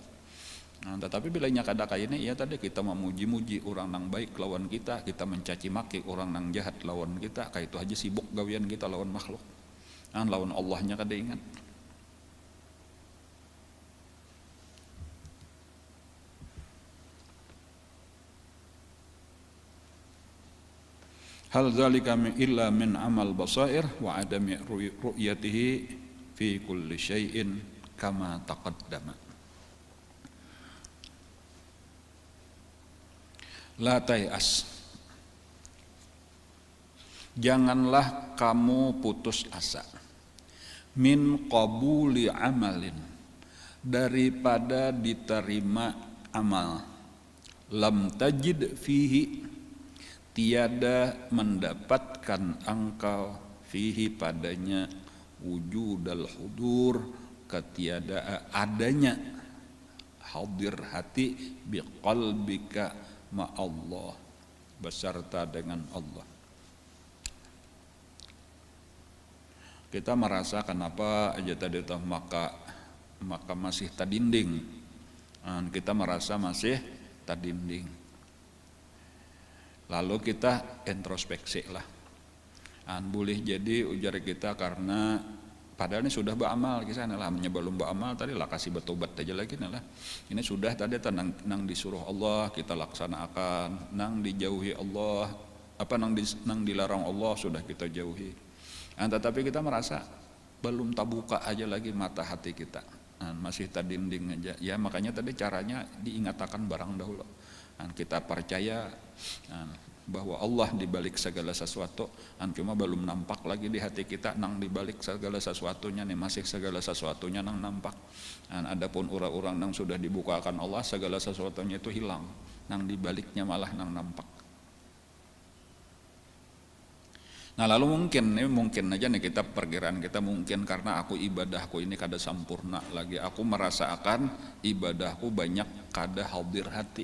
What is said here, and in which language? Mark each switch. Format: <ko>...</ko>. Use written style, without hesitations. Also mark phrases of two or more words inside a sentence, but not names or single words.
<bjn>Tetapi bilanya kada kayak ini ya tadi kita memuji-muji orang nang baik lawan kita mencaci maki orang nang jahat lawan kita, kayak itu aja sibuk gawian kita lawan makhluk. Lawan Allahnya kada ingat.</bjn> <ar>هل ذلك إلا من عمى البصائر وعدم رؤيته في كل شيء كما تقدم. لا تيأس,</ar> <id>janganlah kamu putus asa,</id> <ar>من قبول</ar> <id>amalin, daripada diterima amal,</id> <ar>لم تجد فيه,</ar> <id>tiada mendapatkan engkau fihi padanya</id> <ar>وجود الحضور,</ar> <id>ketiadaan adanya hadir hati</id> <ar>بقلبك مع الله,</ar> <id>beserta dengan Allah.</id> <bjn>Kita merasa kenapa aja tadi tuh maka masih tadinding, kita merasa masih tadinding.</bjn> <id>Lalu kita introspeksi lah.</id> <bjn>Boleh jadi ujar kita karena padahal ini sudah beramal kisah lah, belum beramal tadi lah kasih bertobat aja lagi lah. Ini sudah tadi nang disuruh Allah kita laksanakan, nang dijauhi Allah nang dilarang Allah sudah kita jauhi. Tetapi kita merasa belum terbuka aja lagi mata hati kita, masih terdinding aja. Ya makanya tadi caranya diingatkan barang dahulu. Kita percaya bahwa Allah dibalik segala sesuatu, cuma belum nampak lagi di hati kita nang dibalik segala sesuatunya nih, masih segala sesuatunya nang nampak. Adapun orang-orang nang sudah dibukakan Allah segala sesuatunya itu hilang, nang dibaliknya malah nang nampak. Lalu mungkin aja nih kita perkiraan kita mungkin karena aku ibadahku ini kada sempurna lagi, aku merasakan ibadahku banyak kada hadir hati.</bjn>